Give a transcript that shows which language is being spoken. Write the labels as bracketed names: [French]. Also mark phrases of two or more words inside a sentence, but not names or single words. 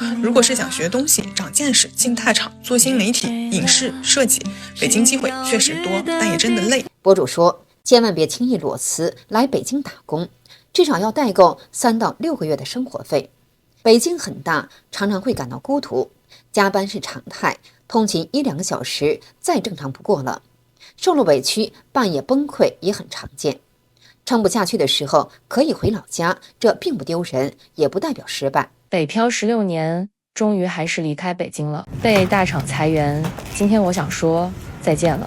[Chinese] 如果是想学東西、長見識、進大廠、做新媒體、影視、設計，北京機會確實多，但也真的累。博主說，千萬別輕易裸辭來北京打工，至少要帶夠3到6個月的生活費。北京很大，常常會感到孤獨，加班是常態，通勤1-2個小時再正常不過了。受了委屈，半夜崩溃也很常見。撐不下去的時候可以回老家，這並不丟人，也不代表失敗。北漂16年，終於還是離開北京了，被大廠裁员。今天我想說再見了。